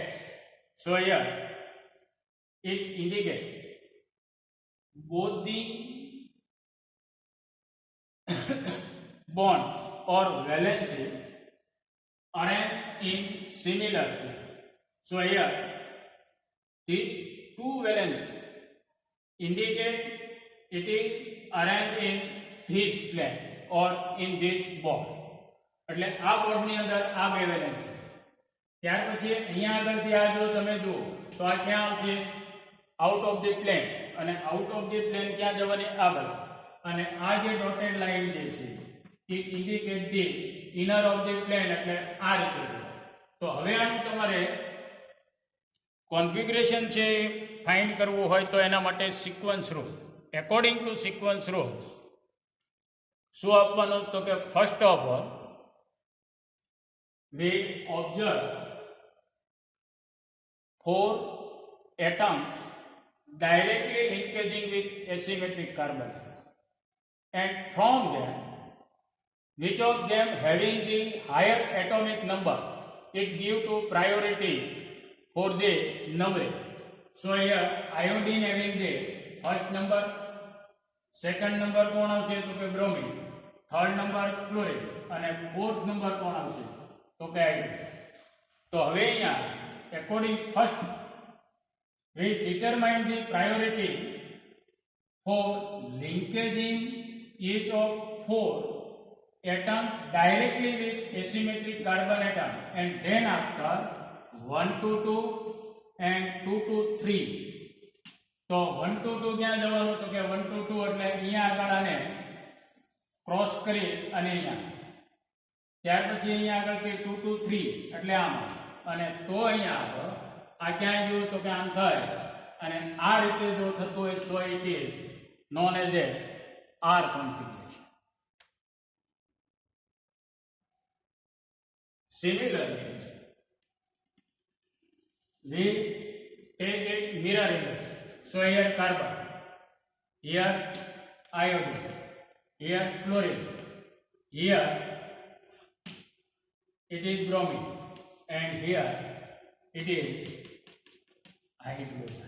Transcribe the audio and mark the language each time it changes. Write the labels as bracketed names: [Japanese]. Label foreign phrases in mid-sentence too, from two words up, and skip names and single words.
[English] So here it indicates both the bonds or valences arranged in similar plane. So here these two valences indicate it is arranged in this plane or in this board. [Gujarati] એટલે આ બોર્ડની અંદર આ બે વેલેન્સ છે. ત્યાર પછી અહીંયા આગળથી આ જો તમે જુઓ તો આ ક્યાં આવશે? [English] out of the plane, અને out of the plane [Gujarati] ક્યાં જવાની? આગળ. અને આ [English] જે dotted line [Gujarati] જે છે [English] it indicate the inner of the plane, [Gujarati] એટલે આ રીતે છે. તો હવે આનું તમારે કોન્ફિગરેશન છે ફાઇન્ડ કરવું હોય તો એના માટે [English] sequence rule, according to sequence rule [Gujarati] શું આપવાનું? તો કે [English] first of all we observe 4 atoms directly linkaging with asymmetric carbon, and from them which of them having the higher atomic number it give to priority for the numbering. So here iodine having the first number, second number [Gujarati] કોણ આવશે તો કે [English] bromine, third number chlorine અને fourth number [Gujarati] કોણ આવશે તો કે [English] iodine. [Gujarati] તો હવે અહીંયા [English] according first we determine the priority for linkaging each of four atom directly with asymmetric carbon atom, and then after 1 to 2 and 2 to 3. [Gujarati] તો [English] 1 to 2 [Gujarati] ક્યાં જવાનું તો કે [English] 1 to 2 [Gujarati] એટલે અહીંયા આગળ આને ક્રોસ કરી અને અહીંયા, ત્યાર પછી અહીંયા આગળથી [English] 2 to 3 [Gujarati] એટલે આમ, અને તો અહીંયા આગળ આ ક્યાં ગયું તો કે આમ થાય, અને આ રીતે જો થતું હોય [English] so it is known as a R configuration. Similarly, we take it mirror image. So here carbon, here iodine, here fluorine, here it is bromine, and here it is hydrogen.